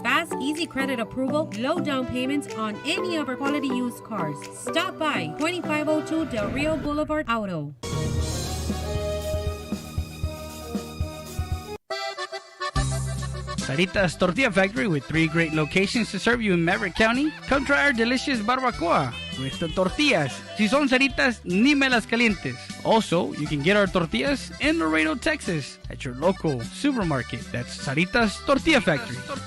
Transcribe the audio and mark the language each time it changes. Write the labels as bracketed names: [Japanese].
[English] Fast, easy credit approval, low down payments on any of our quality used cars. Stop by 2502 Del Rio Boulevard Auto. Sarita's Tortilla Factory, with 3 great locations to serve you in Maverick County. Come try our delicious barbacoa with the tortillas. [Spanish] Si son Saritas, ni me las calientes. [English] Also, you can get our tortillas in Laredo, Texas at your local supermarket. That's Sarita's Tortilla Factory.